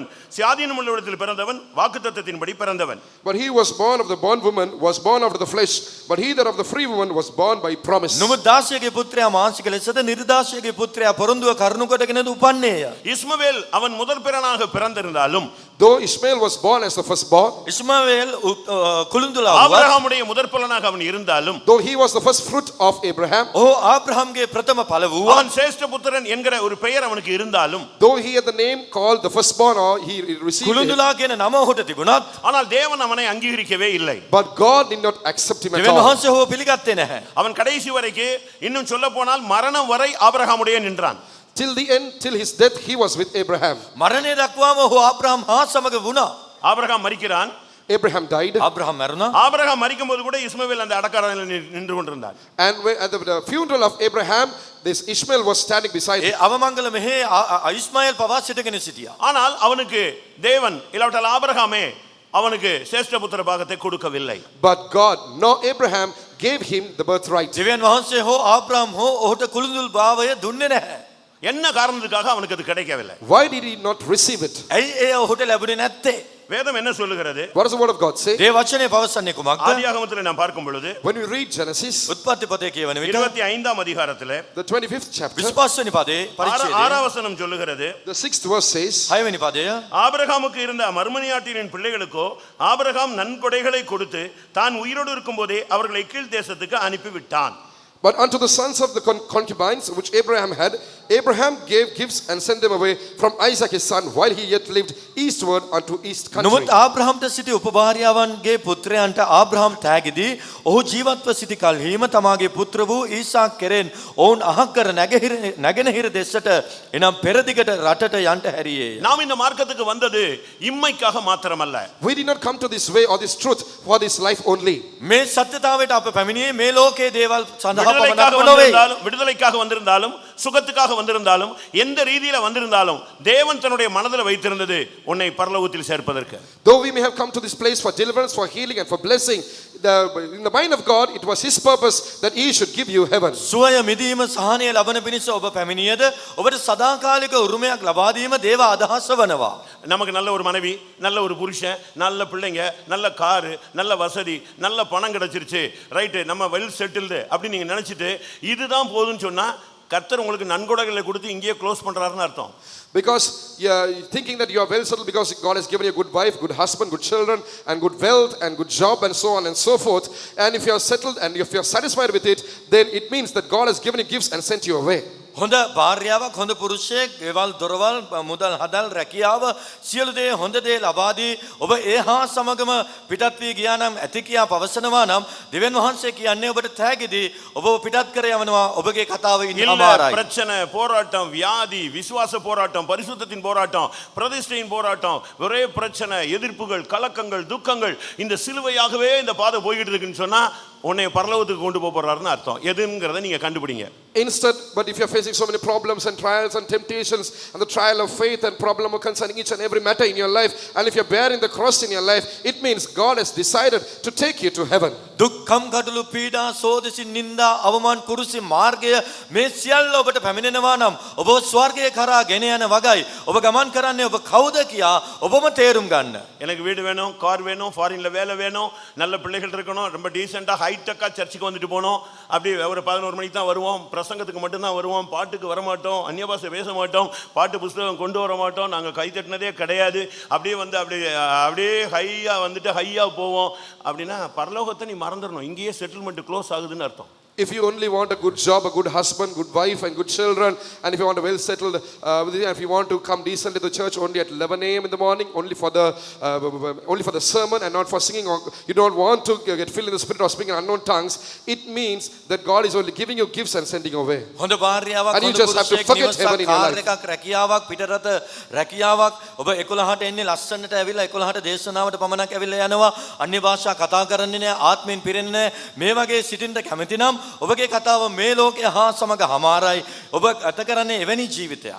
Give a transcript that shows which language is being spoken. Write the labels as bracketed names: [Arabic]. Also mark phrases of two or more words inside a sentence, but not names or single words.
[Tamil] சுயாதீனம் உள்ளவனிடத்தில் பிறந்தவன், வாக்குத்தத்தத்தின்படி பிறந்தவன். [English] But he was born of the bondwoman, was born of the flesh, but he that of the free woman was born by promise. [Sinhala] නමුත් දාසියගේ පුත්‍රයා මාංශික ලෙසද නිර්දාසියගේ පුත්‍රයා පොරොන්දුව කරුණු කොටගෙනද උපන්නේය. [Tamil] இஸ்மவேல் அவன் முதற் பிறனாக பிறந்திருந்தாலும், [English] Though Ishmael was born as the firstborn, [Sinhala] ඉස්මාኤල් කුළුඳුලා වුවත් [Tamil] ஆபிரகாமுடைய முதற் பலனாக அவன் இருந்தாலும், [English] though he was the first fruit of Abraham, [Sinhala] ඔහු ආබ්‍රහම්ගේ ප්‍රථම ඵල වූවා. [Tamil] அவன் சேஷ்ட புத்திரன் என்கிற ஒரு பெயர் அவனுக்கு இருந்தாலும், [English] though he had the name called the firstborn, or he received it, [Sinhala] කුළුඳුලා කියන නම ඔහුට තිබුණත් [Tamil] ஆனால் தேவன் அவனை அங்கீகரிக்கவே இல்லை. [English] but God did not accept him at [Sinhala] දෙවියන් [English] all. [Sinhala] වහන්සේ ඔහුව පිළිගත්තේ නැහැ. [Tamil] அவன் கடைசி வரைக்கும், இன்னும் சொல்ல போனால் மரணம் வரை ஆபிரகாமுடைய நின்றான். [English] Till the end, till his death, he was with Abraham. [Sinhala] මරණය දක්වාම ඔහු ආබ්‍රහම් හා සමග වුණා. [Tamil] ஆபிரகாம் மரிக்கிறான். [English] Abraham died. [Sinhala] ආබ්‍රහම් මැරුණා. [Tamil] ஆபிரகாம் மரிக்கும் போது கூட இஸ்மவேல் அந்த அடக்கறையில் நின்று கொண்டிருந்தான். [English] And at the funeral of Abraham, this Ishmael was standing beside [Sinhala] ඒ [English] him. [Sinhala] අවමංගල මෙහි ඉස්මාኤල් පවා සිටගෙන සිටියා. [Tamil] ஆனால் அவனுக்கு தேவன் இல்லாவிட்டால் ஆபிரகாமே அவனுக்கு சேஷ்ட புத்திர பாகத்தை கொடுக்கவில்லை. [English] But God, nor Abraham, gave him the birthright. [Sinhala] දෙවියන් වහන්සේ හෝ ආබ්‍රහම් හෝ ඔහුට කුළුඳුල් භාවය දුන්නේ නැහැ. [Tamil] என்ன காரணத்துக்காக அவனுக்கு அது கிடைக்கவில்லை? [English] Why did he not receive it? [Sinhala] ඇයි ඒ ඔහුට ලැබුණේ නැත්තේ? [Tamil] வேதம் என்ன சொல்லுகிறது? [English] What does the word of God say? [Sinhala] ඒ වචනේ පවසන්නේ කුමක්ද? [Tamil] ஆதியாகமத்தில் நாம் பார்க்கும் பொழுது [English] When we read Genesis, [Sinhala] උත්පත්ති පොතේ කියවන විට [Tamil] 25ஆம் அதிகாரத்திலே [English] the 25th chapter, [Sinhala] 25 වෙනි පදේ පරිච්ඡේදයේ [Tamil] 6ஆம் வசனம் சொல்லுகிறது, [English] the 6th verse says, [Sinhala] 6 වෙනි පදය [Tamil] ஆபிரகாமுக்கு இருந்த மறுமனையாட்டியின் பிள்ளைகளுக்கோ ஆபிரகாம் நன்கொடைகளை கொடுத்து தான் உயிரோடு இருக்கும்போதே அவர்களை கீழ் தேசத்துக்கு அனுப்பிவிட்டான். [English] but unto the sons of the concubines which Abraham had, Abraham gave gifts and sent them away from Isaac his son while he yet lived eastward unto east country. [Sinhala] නමුත් ආබ්‍රහම්ට සිටි උපභාර්යාවන්ගේ පුත්‍රයන්ට ආබ්‍රහම් තෑගිදී ඔහු ජීවත්ව සිටි කල්හිම තමාගේ පුත්‍ර වූ ඊසාක් කෙරෙන් ඔවුන් අහක් කර නැගෙනහිර දෙසට එනම් පෙරදිගට රටට යන්ට හැරියේය. [Tamil] நாம் இந்த மார்க்கத்துக்கு வந்தது இம்மைக்காக மாத்திரமல்ல. [English] We did not come to this way or this truth for this life only. [Sinhala] මේ සත්‍යතාවයට අප පැමිණියේ මේ ලෝකයේ දේවල් සඳහා [Tamil] விடுதலைக்காக [Sinhala] පමණක් නොවේ. [Tamil] விடுதலைக்காக வந்திருந்தாலும், சுகத்துக்காக வந்திருந்தாலும், எந்த ரீதியில வந்திருந்தாலும் தேவன் தன்னுடைய மனதில் வைத்திருந்தது உன்னை பரலோகத்தில் சேர்ப்பதற்கு. [English] Though we may have come to this place for deliverance, for healing and for blessing, in the mind of God, it was his purpose that he should give you heaven. [Sinhala] සුවය මිදීම සහනය ලබන පිණිස ඔබ පැමිණියද ඔබට සදාකාලික උරුමයක් ලබා දීම දේව අදහස වනවා. [Tamil] நமக்கு நல்ல ஒரு மனைவி, நல்ல ஒரு புருஷன், நல்ல பிள்ளைங்க, நல்ல காரு, நல்ல வசதி, நல்ல பணம் கிடைச்சிருச்சு, ரைட்டு, நம்ம [English] well settled [Tamil] அப்படி நீங்க நினைச்சிட்டு இதுதான் போதும்னு சொன்னா கர்த்தர் உங்களுக்கு நன்கொடைகளை கொடுத்து இங்கேயே க்ளோஸ் பண்றாருன்னு அர்த்தம். [English] Because you're thinking that you are well settled because God has given you a good wife, good husband, good children, and good wealth, and good job, and so on and so forth. And if you are settled and if you are satisfied with it, then it means that God has given you gifts and sent you away. [Sinhala] හොඳ භාර්යාවක් හොඳ පුරුෂයෙක් ගෙවල් දොරවල් මුදල් හදල් රැකියාව සියලු දේ හොඳ දේ ලබා දී ඔබ ඒ හා සමගම පිටත් වී ගියා නම් ඇති කියා පවසනවා නම් දෙවියන් වහන්සේ කියන්නේ ඔබට තෑගිදී ඔබ පිටත් කර යවනවා ඔබගේ කතාව ඉන්න [Tamil] இல்ல [Sinhala] අමාරයි. [Tamil] பிரச்சனை போராட்டம் வியாதி விசுவாச போராட்டம் பரிசுத்தத்தின் போராட்டம் பிரதிஷ்டையின் போராட்டம் ஒரே பிரச்சனை எதிர்ப்புகள் கலக்கங்கள் துக்கங்கள் இந்த சிலுவையாகவே இந்த பாதை போய்கிட்டு இருக்குன்னு சொன்னா உன்னை பரலோகத்துக்கு கொண்டு போக போறாருன்னு அர்த்தம். எதுங்கிறத நீங்க கண்டுபிடிங்க. [English] Instead, but if you're facing so many problems and trials and temptations and the trial of faith and problem concerning each and every matter in your life, and if you're bearing the cross in your life, it means God has decided to take you to heaven. [Sinhala] දුක්ඛම් කටළු පීඩා සෝදිසි නිന്ദා අවමාන කුරුසි මාර්ගය මේ සියල්ල ඔබට පැමිණෙනවා නම් ඔබ ස්වර්ගයේ කරා ගෙන යන වගයි ඔබ ගමන් කරන්නේ ඔබ කවුද කියා ඔබම තේරුම් ගන්න. [Tamil] எனக்கு வீடு வேணும், கார் வேணும், ஃபாரின்ல வேலை வேணும், நல்ல பிள்ளைகள் இருக்கணும், ரொம்ப டீசெண்டா ஹைடெக்கா சர்ச்சுக்கு வந்துட்டு போனோம். அப்படி ஒரு 11 மணிக்கு தான் வருவோம், பிரசங்கத்துக்கு மட்டும்தான் வருவோம், பாட்டுக்கு வர மாட்டோம், அந்நிய பாஷை பேச மாட்டோம், பாட்டு புஸ்தகம் கொண்டு வர மாட்டோம், நாங்கள் கை தட்டினதே கிடையாது. அப்படியே வந்து அப்படியே ஹையா வந்துட்டு ஹையா போவோம் அப்படின்னா பரலோகத்தை நீ மறந்துடணும். இங்கேயே [English] settlement close [Tamil] ஆகுதுன்னு அர்த்தம். [English] If you only want a good job, a good husband, good wife and good children, and if you want a well settled, if you want to come decently to the church only at 11 a.m. in the morning, only for the sermon and not for singing, or you don't want to get filled in the spirit or speaking in unknown tongues, it means that God is only giving you gifts and sending you away. [Sinhala] හොඳ භාර්යාවක් [English] And you [Sinhala] හොඳ [English] just have to [Sinhala] පුරුෂයෙක් [English] forget heaven in your [Sinhala] කාර් [English] life. [Sinhala] එකක් රැකියාවක් පිටරට රැකියාවක් ඔබ 11ට එන්නේ ලස්සනට ඇවිල්ලා 11ට දේශනාවට පමණක් ඇවිල්ලා යනවා අන්‍ය භාෂා කතා කරන්නේ නැහැ ආත්මෙන් පිරෙන්නේ නැහැ මේ වගේ සිටින්න කැමති නම් ඔබගේ කතාව මේ ලෝකයේ හා සමග හමාරයි ඔබ ගත කරන්නේ එවැනි ජීවිතයක්.